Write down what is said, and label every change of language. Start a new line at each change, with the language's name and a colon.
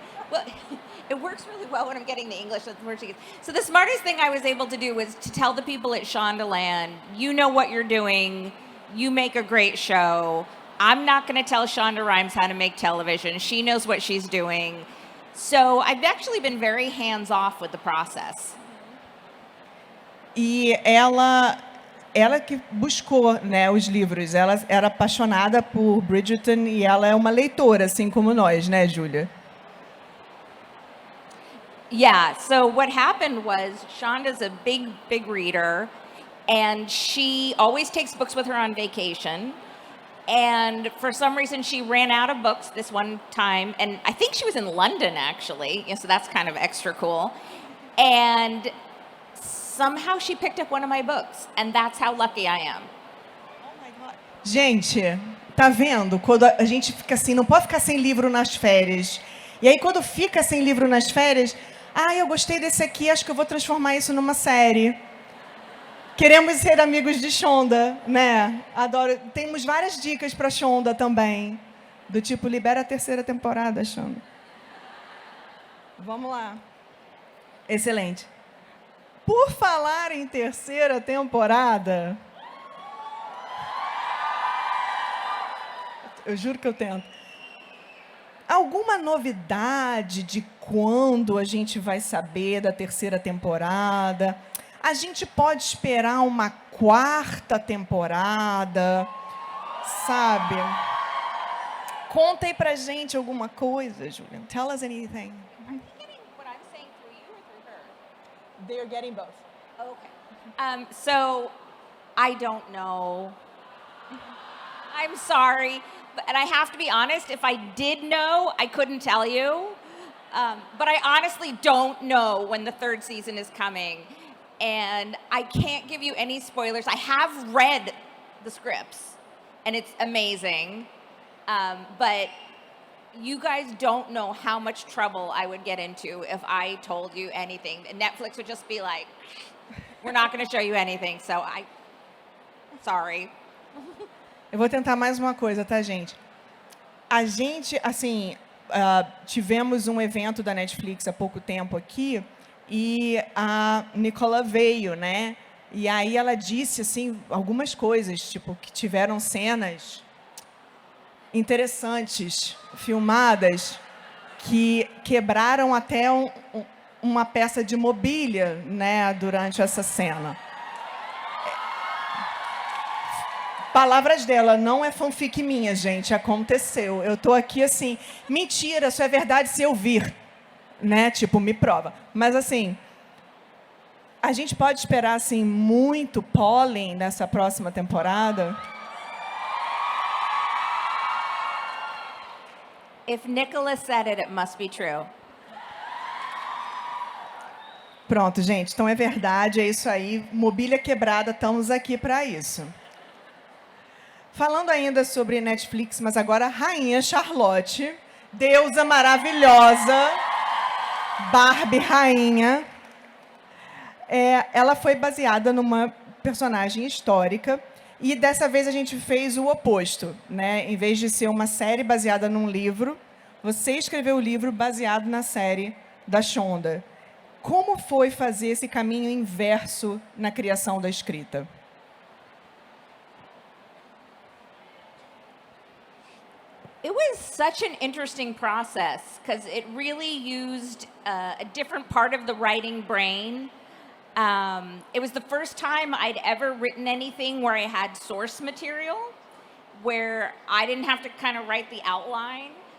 English: Well, it works really well when I'm getting the English. So the smartest thing I was able to do was to tell the people at Shondaland, you know what you're doing. You make a great show. I'm not going to tell Shonda Rhimes how to make television. She knows what she's doing. So I've actually been very hands-off with the process.
Portuguese: E ela que buscou, né, os livros. Ela era apaixonada por Bridgerton e ela é uma leitora, assim como nós, né, Julia? Yeah, so what happened was Shonda's a big reader, and she always takes books with her on vacation. And for some reason, she ran out of books this one time, and I think she was in London, actually, so that's kind of extra cool. And somehow she picked up one of my books, and that's how lucky I am.
English: Oh my God.
Portuguese: Gente, tá vendo? Quando a gente fica assim, não pode ficar sem livro nas férias. E aí, quando fica sem livro nas férias, eu gostei desse aqui, acho que eu vou transformar isso numa série. Queremos ser amigos de Shonda, né? Adoro. Temos várias dicas para Shonda também. Do tipo, libera a 3ª temporada, Shonda. Vamos lá. Excelente. Por falar em 3ª temporada... Eu juro que eu tento. Alguma novidade de quando a gente vai saber da 3ª temporada? A gente pode esperar uma 4ª temporada, sabe? Conta aí pra gente alguma coisa, Julia.
English: Tell us anything. Are they getting what I'm saying through you or through her? They're getting both. Okay. So I don't know. I'm sorry, and I have to be honest. If I did know, I couldn't tell you. But I honestly don't know when the 3rd season is coming. And I can't give you any spoilers. I have read the scripts, and it's amazing. But you guys don't know how much trouble I would get into if I told you anything. And Netflix would just be like, we're not going to show you anything. So sorry.
Portuguese: Eu vou tentar mais uma coisa, tá, gente? A gente, assim, tivemos um evento da Netflix há pouco tempo aqui, e a Nicola veio, né? E aí ela disse, assim, algumas coisas, tipo, que tiveram cenas interessantes, filmadas, que quebraram até uma peça de mobília, né, durante essa cena. Palavras dela, não é fanfic minha, gente, aconteceu. Eu tô aqui assim, mentira, isso é verdade se eu vir, né? Tipo, me prova. Mas assim, a gente pode esperar assim muito pólen nessa próxima temporada?
English: If Nicholas said it, it must be true.
Portuguese: Pronto, gente, então é verdade, é isso aí. Mobília quebrada, estamos aqui para isso. Falando ainda sobre Netflix, mas agora Rainha Charlotte, deusa maravilhosa, Barbie rainha. Ela foi baseada numa personagem histórica e dessa vez a gente fez o oposto, né? Em vez de ser uma série baseada num livro, você escreveu o livro baseado na série da Shonda. Como foi fazer esse caminho inverso na criação da escrita?
English: It was such an interesting process because it really used a different part of the writing brain. It was the first time I'd ever written anything where I had source material, where I didn't have to kind of write the outline.